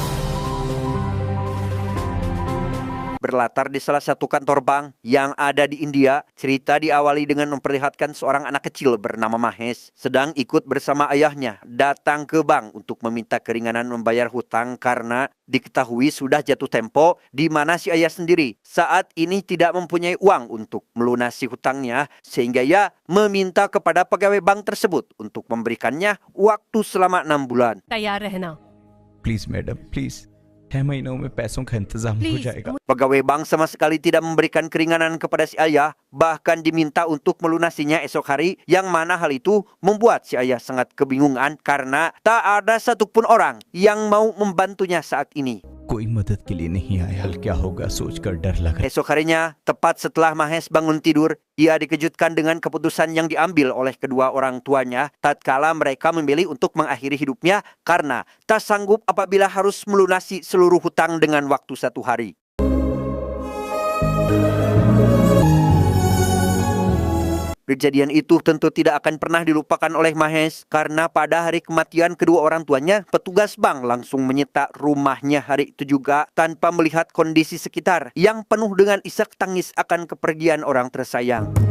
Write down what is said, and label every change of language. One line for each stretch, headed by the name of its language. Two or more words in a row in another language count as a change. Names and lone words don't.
Indonesian: Berlatar di salah satu kantor bank yang ada di India, cerita diawali dengan memperlihatkan seorang anak kecil bernama Mahesh sedang ikut bersama ayahnya datang ke bank untuk meminta keringanan membayar hutang karena diketahui sudah jatuh tempo di mana si ayah sendiri saat ini tidak mempunyai uang untuk melunasi hutangnya, sehingga ia meminta kepada pegawai bank tersebut untuk memberikannya waktu selama 6 bulan.
Hindi: तैयार रहना।
English: please madam please
Hindi: 6 महीनों में पैसों का इंतजाम हो जाएगा।
Indonesian: Pegawai bank sama sekali tidak memberikan keringanan kepada si ayah, bahkan diminta untuk melunasinya esok hari, yang mana hal itu membuat si ayah sangat kebingungan karena tak ada satupun orang yang mau membantunya saat ini.
Hindi: कोई मदद के लिए नहीं आया, क्या होगा सोचकर डर लगा।
Indonesian: Esok harinya, tepat setelah Mahesh bangun tidur, ia dikejutkan dengan keputusan yang diambil oleh kedua orang tuanya tatkala mereka memilih untuk mengakhiri hidupnya karena tak sanggup apabila harus melunasi seluruh hutang dengan waktu 1 hari. Kejadian itu tentu tidak akan pernah dilupakan oleh Mahesh karena pada hari kematian kedua orang tuanya, petugas bank langsung menyita rumahnya hari itu juga tanpa melihat kondisi sekitar yang penuh dengan isak tangis akan kepergian orang tersayang.